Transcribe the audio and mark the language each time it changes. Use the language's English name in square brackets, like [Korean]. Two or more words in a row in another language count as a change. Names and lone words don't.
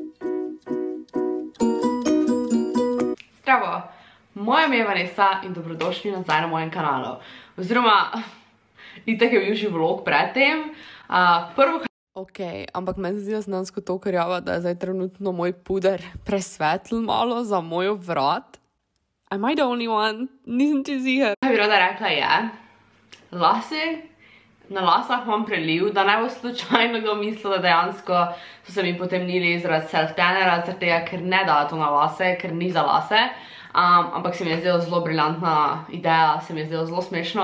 [Slovenian] Zdravo, moje ime je Vanessa in dobrodošli nazaj na mojem kanalu. Oziroma, itak je bil že vlog predtem. Ok, ampak meni zdi znansko to krjava, da je zdaj trenutno moj puder presvetl malo za moj vrat. [English] Am I the only one? [Slovenian] Nisem ti ziher. Kaj bi rada rekla je, lase, na lasah imam preliv, da ne bo slučajno kdo mislil, da dejansko so se mi potemnili zaradi self-tannera, zaradi tega, ker ne da to na lase, ker ni za lase. Ampak se mi je zdelo zelo briljantna ideja, se mi je zdelo zelo smešno.